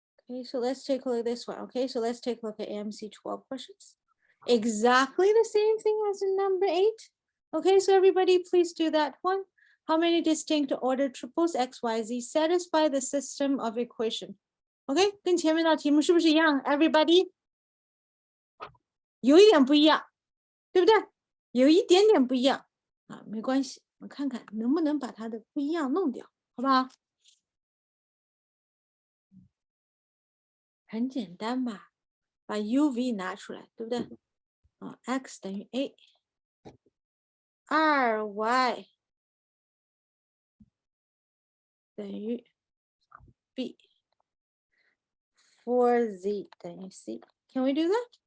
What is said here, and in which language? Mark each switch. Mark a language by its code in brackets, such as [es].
[en] Okay, so let's take a look at this one. Okay, so let's take a look at AMC12 questions. Exactly the same thing as in number 8. Okay, so everybody please do that one. How many distinct order triples x, y, z satisfy the system of equation? [zh] Okay, 跟前面的题目是不是一样 ？Everybody 有一点不一样，对不对？有一点点不一样啊，没关系，我看看能不能把它的不一样弄掉，好不好？很简单吧，把 uv 拿出来，对不对？啊 ，x 等于 a，2y 等于 b，4z 等于 c。 [en] Can we do that?